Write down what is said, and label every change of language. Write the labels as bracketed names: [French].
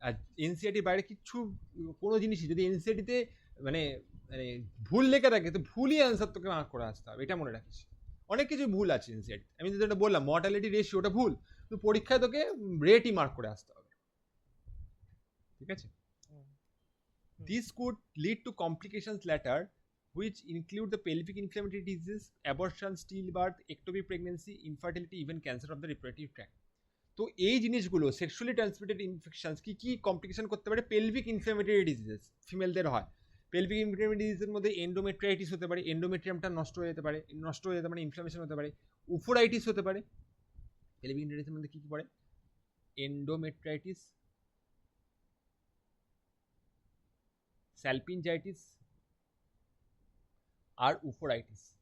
[Bangla] আর এনসিআরটির বাইরে কিচ্ছু কোনো জিনিসই যদি এনসিআরটিতে মানে মানে ভুল লেখা থাকে, তো ভুলই অ্যান্সার তোকে মার্ক করে আসতে হবে, এটা মনে রাখিস। অনেক কিছু ভুল আছে এনসিআরটি, আমি যেটা বললাম মর্টালিটি রেশিও, ওটা ভুল, তো পরীক্ষায় তোকে রেটই মার্ক করে আসতে হবে। ঠিক আছে, হুম, [English] this could lead to complications later, which include the pelvic inflammatory disease, abortion, stillbirth, ectopic pregnancy, infertility, even cancer of the reproductive tract. [Bangla] তো এই জিনিসগুলো সেক্সুয়ালি ট্রান্সমিটেড ইনফেকশনস কি কি কমপ্লিকেশন করতে পারে? পেলভিক ইনফ্লামেটরি ডিজিজেস ফিমেলদের হয়। পেলভিক ইনফ্লামেটরি ডিজিজের মধ্যে endometritis হতে পারে, এন্ডোমেট্রিয়ামটা নষ্ট হয়ে যেতে পারে, মানে ইনফ্লামেশন হতে পারে। উফোরাইটিস হতে পারে। পেলভিক ইনফ্লামেটরির মধ্যে কি কি পড়ে? এন্ডোমেট্রাইটিস, স্যালপিনজাইটিস আর উফোরাইটিস।